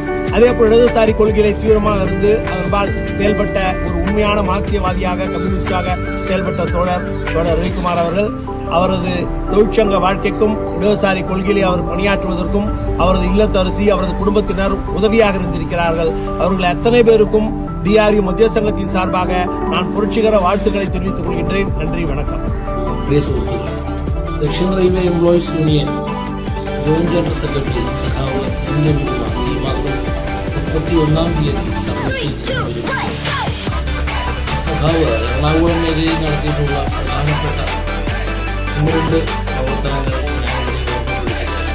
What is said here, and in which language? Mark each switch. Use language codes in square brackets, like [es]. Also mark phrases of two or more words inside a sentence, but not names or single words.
[ta] அதேபோல் இடதுசாரி கொள்கைகளை தீவிரமாக இருந்து அதன்பால் செயல்பட்ட ஒரு உண்மையான மார்க்சியவாதியாக, கம்யூனிஸ்டாக செயல்பட்ட தோழர் ரவிக்குமார் அவர்கள் அவரது தொழிற்சங்க வாழ்க்கைக்கும் இடதுசாரி கொள்கையை அவர் பணியாற்றுவதற்கும் அவரது இல்லத்தரசி, அவரது குடும்பத்தினர் உதவியாக இருந்திருக்கிறார்கள். அவர்கள் அத்தனை பேருக்கும் டிஆர்யூ மத்திய சங்கத்தின் சார்பாக நான் புரட்சிகர வாழ்த்துக்களை தெரிவித்துக் கொள்கின்றேன். நன்றி, வணக்கம். [ml] ദക്ഷിണ റെയിൽവേ എംപ്ലോയീസ് യൂണിയൻ ജോയിന്റ് ജനറൽ സെക്രട്ടറി സഖാവ് എൻ രവികുമാർ ഈ മാസം 31-ാം തീയതി സർവീസിൽ സഖാവ് എറണാകുളം മേഖലയിൽ നടത്തിയിട്ടുള്ള പ്രധാനപ്പെട്ട 2 പ്രവർത്തനങ്ങൾ ഞാനിവിടെ ഓർമ്മപ്പെടുത്തുകയാണ്.